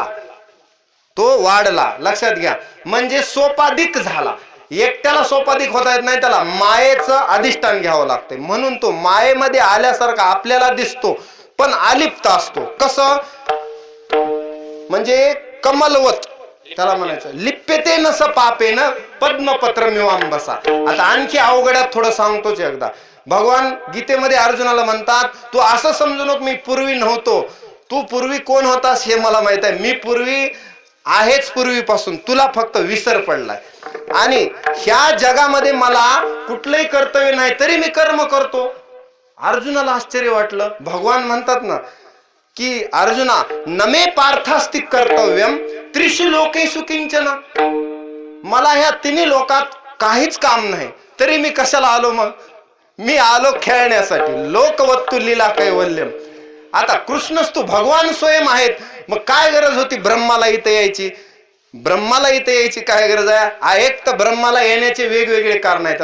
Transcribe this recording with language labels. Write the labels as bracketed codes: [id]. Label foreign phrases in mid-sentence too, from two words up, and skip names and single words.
[mr] तो वाढला, लक्षात घ्या. म्हणजे सोपाधिक झाला. एकट्याला सोपाधिक होता येत नाही, त्याला मायेचं अधिष्ठान घ्यावं लागतंय. म्हणून तो मायेमध्ये आल्यासारखा आपल्याला दिसतो, पण अलिप्त असतो. कसं म्हणजे कमलवत त्याला म्हणायचं. [sa] लिप्यते नस पापेन पद्मपत्र मिवाम बसा. [mr] आता आणखी अवघडात थोडं सांगतोच एकदा. भगवान गीतेमध्ये अर्जुनाला म्हणतात, तू असं समजू नको मी पूर्वी नव्हतो. तू पूर्वी कोण होतास हे मला माहित आहे. मी पूर्वी आहेच पूर्वीपासून, तुला फक्त विसर पडलाय. आणि ह्या जगामध्ये मला कुठलंही कर्तव्य नाही तरी मी कर्म करतो. अर्जुनाला आश्चर्य वाटलं. भगवान म्हणतात ना की अर्जुना [sa] नमे पार्थास्ति कर्तव्यम त्रिषु लोकेषु किंचन. [mr] मला ह्या तिन्ही लोकात काहीच काम नाही तरी मी कशाला आलो? मग मी आलो खेळण्यासाठी. [sa] लोकवत्तु लीला कैवल्यम. [mr] आता कृष्णच तू भगवान स्वयं आहेत, मग काय गरज होती ब्रह्माला इथे यायची? ब्रह्माला इथे यायची काय गरज आहे? एक तर ब्रह्माला येण्याचे वेगवेगळे कारण आहेत.